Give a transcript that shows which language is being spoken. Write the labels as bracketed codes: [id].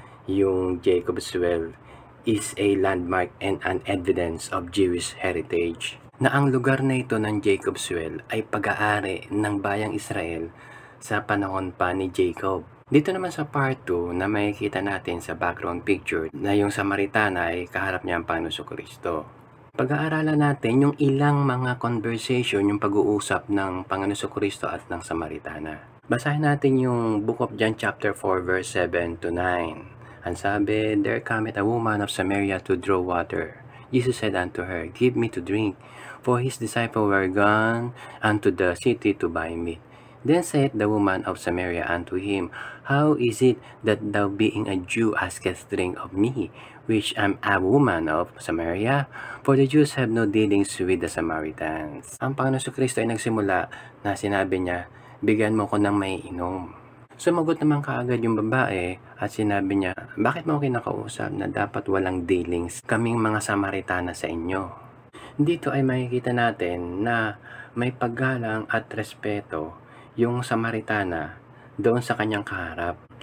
[en] Yung Jacob's Well is a landmark and an evidence of Jewish heritage. [tl] Na ang lugar na ito ng Jacob's Well ay pag-aari ng bayang Israel sa panahon pa ni Jacob. Dito naman sa part 2 na makikita natin sa background picture na yung Samaritana ay kaharap niya ang Panginoon Kristo. Pag-aaralan natin yung ilang mga conversation, yung pag-uusap ng Panginoon Kristo at ng Samaritana. Basahin natin yung Book of John chapter 4 verse 7 to 9. Ang sabi, [en] "There cometh a woman of Samaria to draw water. Jesus said unto her, Give me to drink. For his disciples were gone unto the city to buy meat. Then said the woman of Samaria unto him, How is it that thou being a Jew askest drink of me, which am a woman of Samaria? For the Jews have no dealings with the Samaritans." [tl] Ang Panginoon Kristo ay nagsimula na sinabi niya, "Bigyan mo ko ng may inom." Sumagot naman kaagad yung babae at sinabi niya, "Bakit mo kinakausap na dapat walang dealings kaming mga Samaritana sa inyo?" Dito ay makikita natin na may paggalang at respeto yung Samaritana doon sa kanyang kaharap.